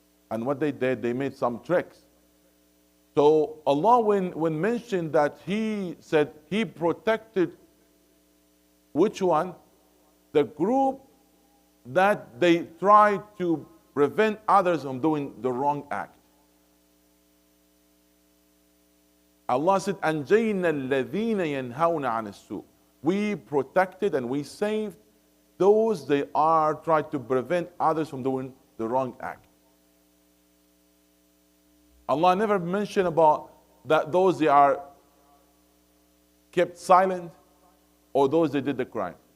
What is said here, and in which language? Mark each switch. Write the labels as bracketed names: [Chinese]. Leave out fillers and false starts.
[English] And what they did, they made some tricks. So Allah, when mentioned that, He said He protected which one? The group that they tried to prevent others from doing the wrong act. Allah said, [Arabic] أَنْجَيْنَا الَّذِينَ يَنْهَوْنَ عَنِ السُّوءِ. [English] We protected and we saved those they are trying to prevent others from doing the wrong act. Allah never mentioned about that those they are kept silent or those they did the crime.